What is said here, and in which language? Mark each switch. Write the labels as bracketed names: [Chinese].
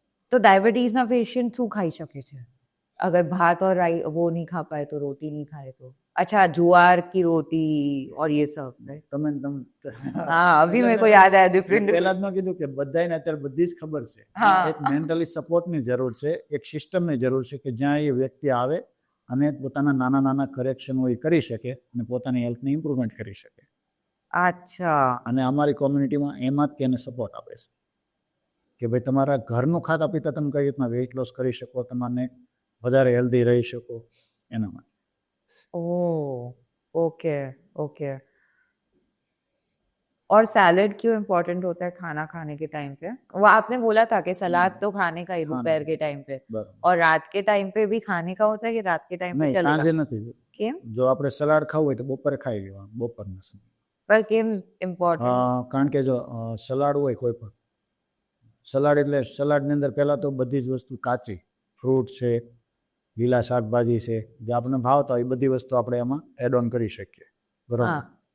[Hindi] तो डायबिटीज ना पेशेंट [Gujarati] શું ખાઈ શકે છે [Hindi] अगर भात और राइस वो नहीं खा पाए तो रोटी नहीं खाए तो? अच्छा, ज्वार की रोटी और ये सब राइट. हाँ, अभी मेरे को याद आया डिफरेंट. [Gujarati] પહેલા જ મેં કીધું કે બધાને અત્યારે બધી જ ખબર છે. એક મેન્ટલી સપોર્ટની જરૂર છે, એક સિસ્ટમની જરૂર છે કે જ્યાં એ વ્યક્તિ આવે અને પોતાના નાના નાના કરેક્શન હોય કરી શકે અને પોતાની હેલ્થને ઇમ્પ્રુવમેન્ટ કરી શકે. [Hindi] अच्छा. [Gujarati] અને અમારી કોમ્યુનિટીમાં એમાં જ તેને સપોર્ટ આપે છે કે ભાઈ તમારા ઘરનું ખાતા પીતા તમે કઈ રીતના વેઇટ લોસ કરી શકો, તમને વધારે હેલ્ધી રહી શકો એના માટે. [Hindi] ओह, ओके, ओके. और सैलेड क्यों इम्पोर्टेंट होता है खाना खाने के टाइम पे? वो आपने बोला था कि सलाद तो खाने का ही दोपहर के टाइम पे, और रात के टाइम पे भी खाने का होता है कि रात के टाइम पे [Gujarati] નહીં, [Hindi] चलेगा? [Gujarati] સાંજે નથી. કેમ? જો આપણે સલાડ ખાવું હોય તો બપોરે ખાઈ લેવાનું, બપોરના સમયે. पर કેમ ઇમ્પોર્ટન્ટ? કારણ કે જો સલાડ હોય કોઈ પણ સલાડ એટલે સલાડની અંદર પહેલાં તો બધી જ વસ્તુ કાચી, ફ્રૂટ છે, લીલા શાકભાજી છે, જે આપણને ભાવતા હોય એ બધી વસ્તુ આપણે એમાં એડ ઓન કરી શકીએ. બરાબર.